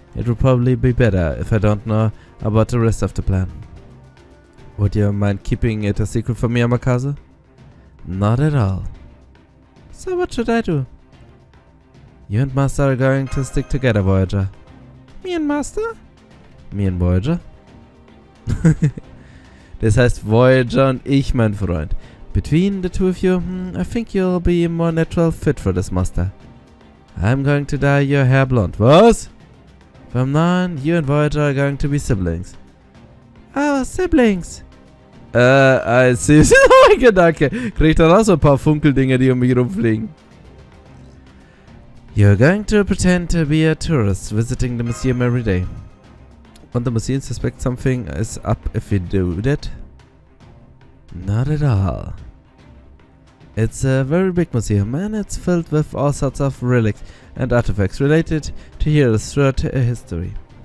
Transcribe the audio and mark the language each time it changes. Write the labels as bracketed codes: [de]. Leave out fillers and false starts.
[en] It would probably be better if I don't know about the rest of the plan. Would you mind keeping it a secret from me, Amakaze? Not at all. So what should I do? You and Master are going to stick together, Voyager. Me and Master? Me and Voyager? [de] Das heißt Voyager und ich, mein Freund. [en] Between the two of you, I think you'll be a more natural fit for this Master. I'm going to dye your hair blonde. [de] Was? [en] From now on, you and Voyager are going to be siblings. Oh, siblings. I see. [de] Mein Gedanke. Krieg ich dann auch so ein paar Funkeldinger, die um mich rumfliegen. [en] You're going to pretend to be a tourist visiting the museum every day. And the museum suspect something is up if you do that? Not at all. It's a very big museum and it's filled with all sorts of relics and artifacts related to heroes throughout history.